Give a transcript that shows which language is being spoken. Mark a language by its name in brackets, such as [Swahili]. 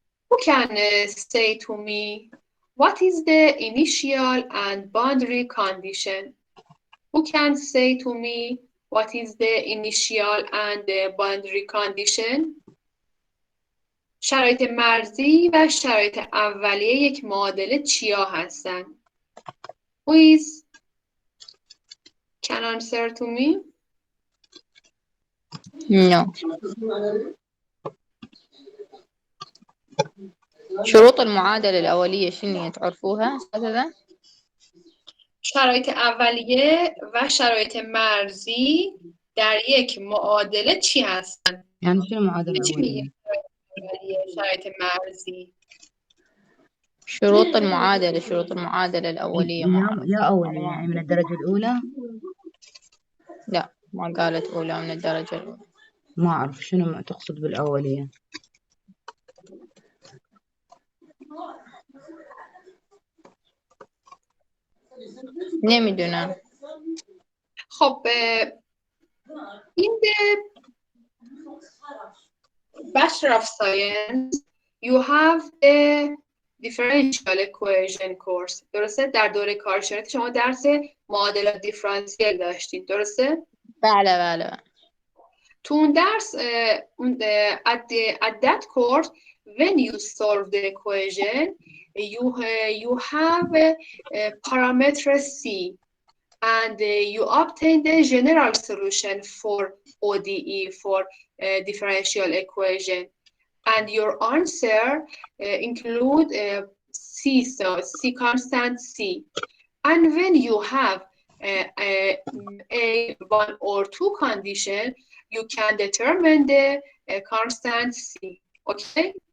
[English] Who can say to me what is the initial and boundary condition? Who can say to me what is the initial and boundary condition? [Persian] شرایط مرزی و شرایط اولیه یک معادله چیا هستند؟ [English] Who is can answer to me? No. [Arabic] شروط المعادلة الأولية شنو تعرفوها أستاذة؟ [Persian] شرایط اولیه و شرایط مرزی در یک معادله چی هستند؟ [Arabic] يعني شنو معادلة [Persian] چی [Arabic] أولية؟ [Persian] میگه شرایط مرزی؟ [Arabic] شروط المعادلة الأولية يا أولية يعني من الدرجة الأولى؟ لا ما قالت أولى من الدرجة الأولى. ما أعرف شنو تقصد بالأولية. [Persian] نمیدونم. [English] خب in the Bachelor of Science you have the differential equation course. [Persian] درسته؟ در دوره کارشناسی شما درس معادلات دیفرانسیل داشتید. درسته؟ بله. تو اون درس [English] at that course when you solve the equation you have parameter C and you obtain the general solution for ODE for differential equation and your answer include C constant C and when you have a one or two condition you can determine the constant C. Okay?